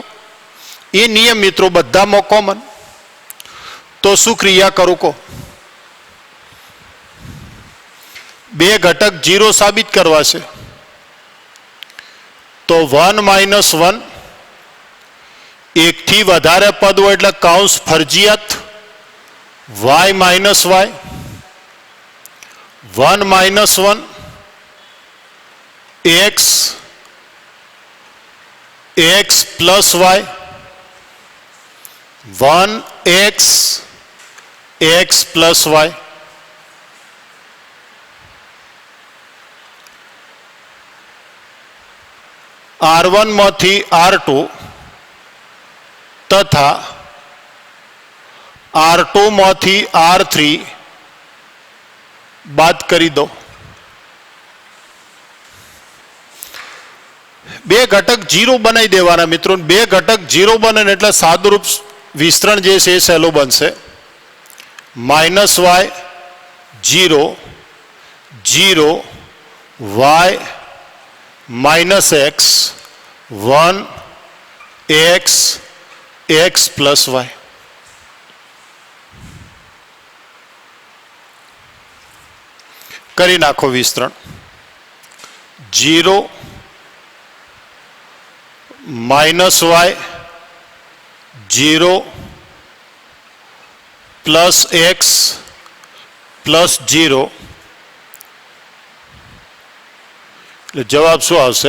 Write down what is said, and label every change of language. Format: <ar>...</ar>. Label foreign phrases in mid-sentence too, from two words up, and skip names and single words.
<gu>એ નિયમ મિત્રો બધામાં કોમન. તો શું ક્રિયા કરું કહો? બે ઘટક 0 સાબિત કરવા છે તો 1 - 1, એકથી વધારે પદ હોય એટલે કૌંસ ફરજિયાત, y - y, 1 - 1, x plus y, 1x x plus y. R1 માંથી R2 તથા R2 માંથી R3 બાદ કરી દો. બે ઘટક 0 બનાવી દેવાના મિત્રો. બે ઘટક 0 બને એટલે સાદુરૂપ વિસ્તરણ જે છે એ સહેલું બનશે. -y 0 0 y - x 1 x x plus y. કરી નાખો વિસ્તરણ. 0 -y 0 plus x plus 0 એટલે જવાબ શું આવશે?</gu>